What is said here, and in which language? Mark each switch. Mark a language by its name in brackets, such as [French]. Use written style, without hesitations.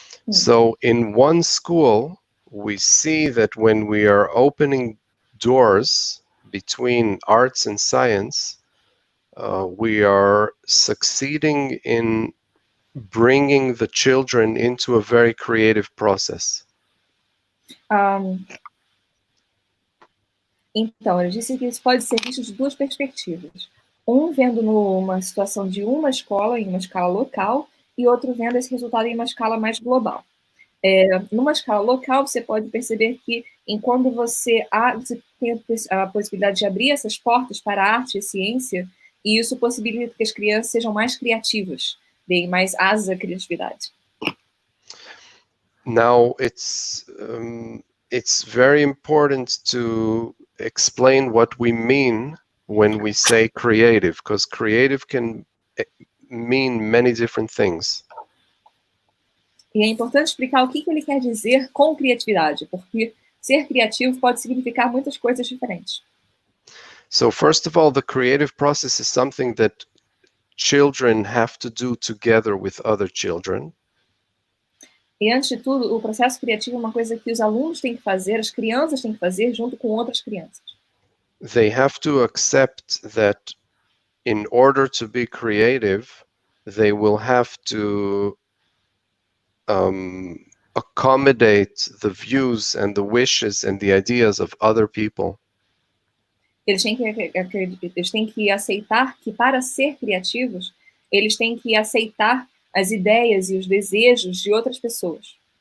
[English] So in one school, we see that when we are opening doors between arts and science, we are succeeding in bringing the children into a very creative process. [Portuguese] Então, ele disse que isso pode ser visto de duas perspectivas. Um vendo numa situação de uma escola, em uma escala local, e outro vendo esse resultado em uma escala mais global. Numa escala local, você pode perceber que, enquanto você tem a possibilidade de abrir essas portas para a arte e ciência, e isso possibilita que as crianças sejam mais criativas, deem mais asas à criatividade. [English] Now, it's very important to explain what we mean when we say creative, because creative can mean many different things. [Portuguese] E é importante explicar o que ele quer dizer com criatividade, porque ser criativo pode significar muitas coisas diferentes. [English] So first of all, the creative process is something that children have to do together with other children. [Portuguese] E antes de tudo, o processo criativo é uma coisa que os alunos têm que fazer, as crianças têm que fazer junto com outras crianças. [English] They have to accept that in order to be creative, they will have to accommodate the views and the wishes and the ideas of other people. [Portuguese] Eles têm que aceitar que, para ser criativos, eles têm que aceitar as ideias e os desejos de outras pessoas.